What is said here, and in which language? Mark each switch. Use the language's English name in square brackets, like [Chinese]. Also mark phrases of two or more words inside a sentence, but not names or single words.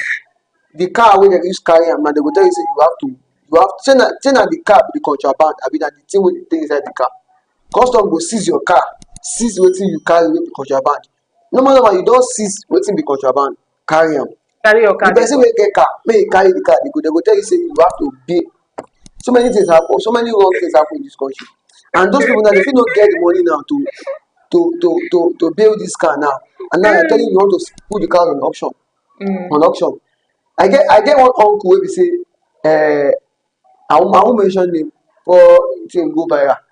[Nigerian Pidgin] The car wey dem use carry am now they go tell you say you have say na the car be the contraband abi na the thing wey dey inside the car. Custom go seize your car, seize wetin you carry wey be contraband. Normal you don seize wetin be contraband, carry am. carry your The car dey person go. wey get car make e carry the car dey go tell you say you have to pay. So many things happen, so many wrong things happen in this country, and those people now they fit no get the money now to bail this car now, and now you're telling you want to put the car on auction. Mm. On auction, I get one uncle wey be say I won't mention name for thing go viral.